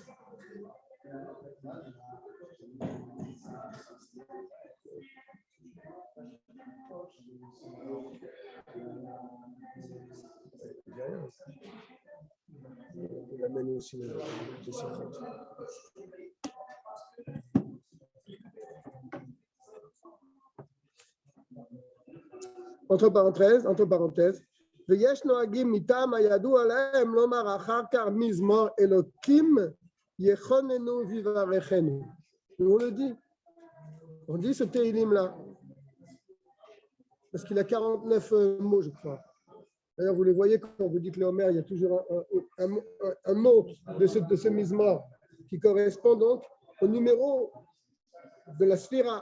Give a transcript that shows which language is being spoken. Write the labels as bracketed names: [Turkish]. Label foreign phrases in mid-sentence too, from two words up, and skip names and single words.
[French] Il amène aussi le Sichot. Entre parenthèses, [Hebrew] ויש נוהגים מטעם הידוע להם לומר אחר כך מזמור אלוקים יכוננו ויברכנו. [French] On le dit. On dit ce Tehillim-là. Parce qu'il a 49 mots, je crois. D'ailleurs, vous les voyez quand vous dites le Homer, il y a toujours un mot de ce mizmor qui correspond donc au numéro de la sphira.